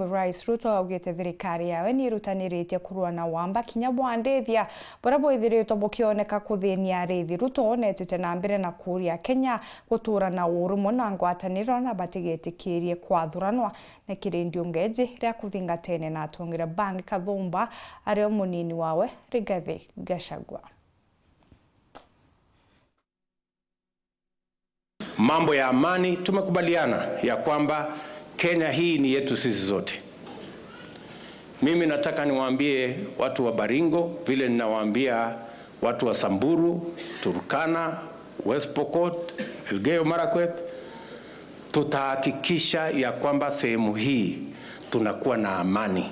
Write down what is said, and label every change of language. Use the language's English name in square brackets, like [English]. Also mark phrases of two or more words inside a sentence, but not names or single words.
[Meru] Rais Ruto augite thirikari yawe ni irutaniritie kurua na wamba kinya bwandithia bara boithiritwo bukioneka kuthinia arithi. Ruto netete na mbere na kuria Kenya gutura na urumo na ngwataniro na batigetikirie kwathuranwa na kirindio ngeji ria kuthingatene na atongira bangi KATHUMBA areo munini wawe Rigathi Gachagua. [Swahili] Mambo ya amani tumekubaliana ya kwamba Kenya hii ni yetu sisi zote. Mimi nataka niwaambie watu wa Baringo vile ninawaambia watu wa Samburu, Turkana, West Pokot, Elgeyo Marakwet, tutahakikisha ya kwamba sehemu hii tunakuwa na amani.